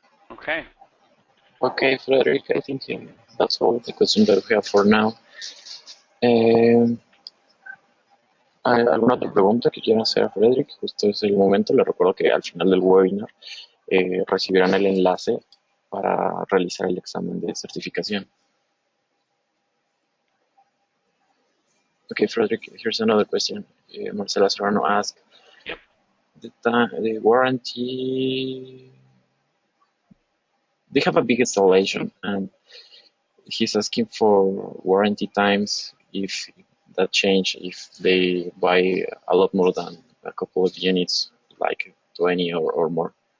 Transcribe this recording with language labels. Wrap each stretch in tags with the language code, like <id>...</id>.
<en>Okay. Okay, Fredrik, I think that's all the questions that we have for now.</en> <es>¿Hay alguna otra pregunta que quieran hacer a Fredrik? Justo es el momento. Les recuerdo que al final del webinar recibirán el enlace para realizar el examen de certificación.</es> <en>Okay, Fredrik, here's another question. Marcela Serrano asked, yep. The warranty, they have a big installation, and he's asking for warranty times if that change if they buy a lot more than a couple of units, like 20 or more.</en>